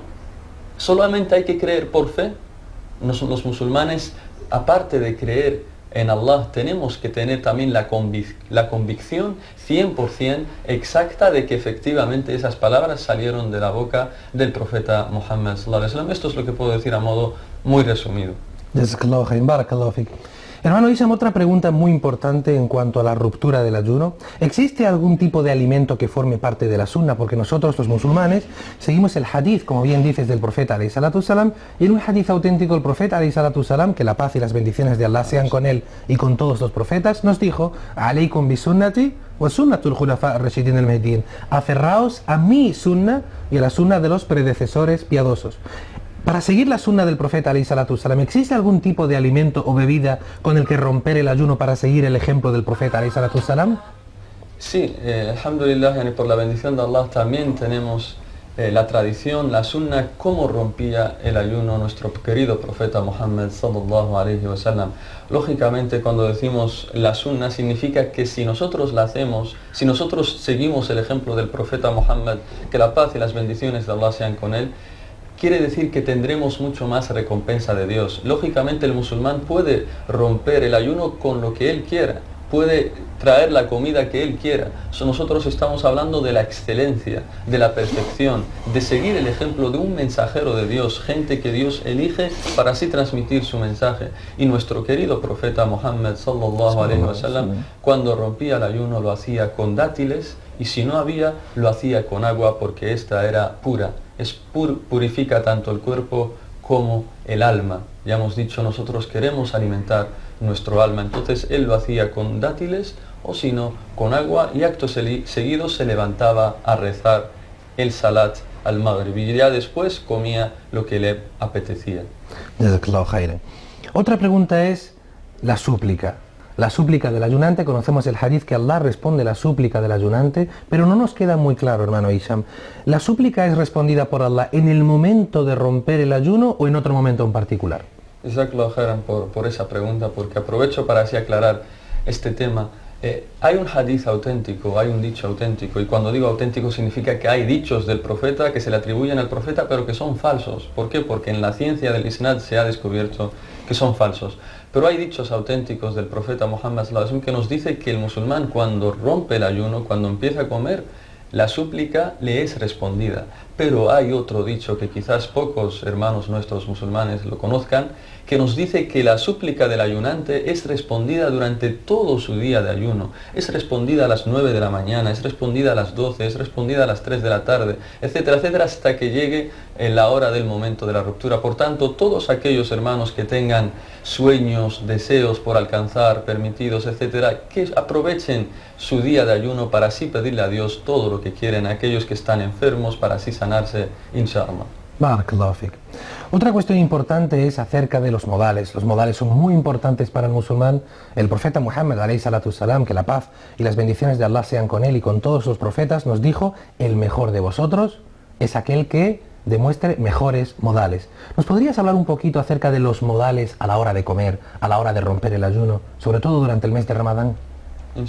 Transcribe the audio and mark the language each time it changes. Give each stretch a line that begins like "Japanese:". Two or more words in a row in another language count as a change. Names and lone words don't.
Spanish: Solamente hay que creer por fe. Los musulmanes, aparte de creer en Allah, tenemos que tener también la convicción 100% exacta de que efectivamente esas palabras salieron de la boca del profeta Muhammad
Arabic: صلى الله عليه وسلم.
Spanish: Esto es lo que puedo decir a modo muy resumido.
Arabic: جزاك الله خيرا، بارك الله فيك.
Spanish: Hermano Isam, otra pregunta muy importante en cuanto a la ruptura del ayuno. ¿Existe algún tipo de alimento que forme parte de la sunna? Porque nosotros los musulmanes seguimos el hadith, como bien dices, del profeta
Arabic: عليه الصلاة السلام,
Spanish: y en un hadith auténtico el profeta
Arabic: عليه الصلاة السلام,
Spanish: que la paz y las bendiciones de Allah sean con él y con todos los profetas, nos dijo,
Arabic: عليكم بسنتي وسنة الخلفاء الراشدين المهديين,
Spanish: aferraos a mi sunna y a la sunna de los predecesores piadosos. Para seguir la sunna del profeta
Arabic: عليه الصلاة السلام,
Spanish: ¿existe algún tipo de alimento o bebida con el que romper el ayuno para seguir el ejemplo del profeta
Arabic: عليه الصلاة السلام?
Spanish: Sí, alhamdulillah, por la bendición de Allah también tenemos la tradición, la sunna, cómo rompía el ayuno nuestro querido profeta Muhammad
Arabic: صلى الله عليه وسلم.
Spanish: Lógicamente, cuando decimos la sunna, significa que si nosotros la hacemos, si nosotros seguimos el ejemplo del profeta Muhammad, que la paz y las bendiciones de Allah sean con él, quiere decir que tendremos mucho más recompensa de Dios. Lógicamente el musulmán puede romper el ayuno con lo que él quiera, puede traer la comida que él quiera. Nosotros estamos hablando de la excelencia, de la perfección, de seguir el ejemplo de un mensajero de Dios, gente que Dios elige para así transmitir su mensaje. Y nuestro querido profeta Muhammad
Arabic: صلى الله عليه وسلم,
Spanish: cuando rompía el ayuno lo hacía con dátiles, y si no había, lo hacía con agua, porque esta era pura. Purifica tanto el cuerpo como el alma. Ya hemos dicho, nosotros queremos alimentar nuestro alma, entonces él lo hacía con dátiles o si no, con agua, y acto seguido se levantaba a rezar el
Arabic: صلاة المغرب
Spanish: y ya después comía lo que le apetecía.
Arabic: جزاك الله خيرا.
Spanish: Otra pregunta es la súplica. La súplica del ayunante, conocemos el hadith que Allah responde la súplica del ayunante, pero no nos queda muy claro, hermano Isham. ¿La súplica es respondida por Allah en el momento de romper el ayuno o en otro momento en particular?
Arabic: جزاك الله خيرا
Spanish: por esa pregunta, porque aprovecho para así aclarar este tema. Hay un hadith auténtico, hay un dicho auténtico, y cuando digo auténtico significa que hay dichos del profeta que se le atribuyen al profeta pero que son falsos. ¿Por qué? Porque en la ciencia del isnad se ha descubierto que son falsos. Pero hay dichos auténticos del profeta Muhammad
Arabic: صلى الله عليه وسلم
Spanish: que nos dice que el musulmán, cuando rompe el ayuno, cuando empieza a comer, la súplica le es respondida. Pero hay otro dicho que quizás pocos hermanos nuestros musulmanes lo conozcan, que nos dice que la súplica del ayunante es respondida durante todo su día de ayuno. Es respondida a las 9 de la mañana, es respondida a las 12, es respondida a las 3 de la tarde, etcétera, etcétera, hasta que llegue la hora del momento de la ruptura. Por tanto, todos aquellos hermanos que tengan sueños, deseos por alcanzar, permitidos, etcétera, que aprovechen su día de ayuno para así pedirle a Dios todo lo que quieren, a aquellos que están enfermos, para así sanarse, inshallah.
Arabic: بارك الله فيك.
Spanish: Otra cuestión importante es acerca de los modales. Los modales son muy importantes para el musulmán. El profeta Muhammad,
Arabic: عليه الصلاة السلام,
Spanish: que la paz y las bendiciones de Allah sean con él y con todos los profetas, nos dijo, el mejor de vosotros es aquel que demuestre mejores modales. ¿Nos podrías hablar un poquito acerca de los modales a la hora de comer, a la hora de romper el ayuno, sobre todo durante el mes de Ramadán?